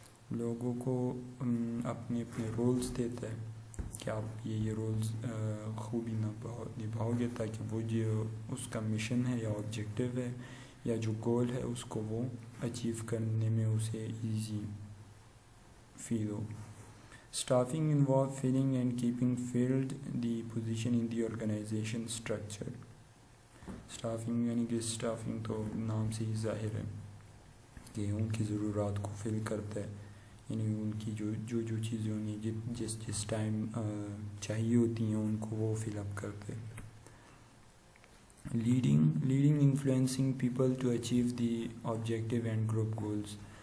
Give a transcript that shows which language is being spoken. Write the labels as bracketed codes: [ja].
[ur] لوگوں کو اپنے اپنے رولز دیتا ہے کہ آپ یہ رولز خوبی نبھاؤ گے تاکہ وہ جو اس کا مشن ہے یا آبجیکٹیو ہے یا جو گول ہے اس کو وہ اچیو کرنے میں اسے easy feel ہو. [en] Staffing involve filling and keeping filled the position in the organisation structure. [ur] Staffing یعنی کہ اسٹافنگ تو نام سے ہی ظاہر ہے کہ ان کی ضرورات کو فل کرتا ہے، یعنی ان کی جو چیزیں انہیں جس ٹائم چاہیے ہوتی ہیں ان کو وہ فل اپ کرتے. [en] Leading influencing people to achieve the objective and group goals.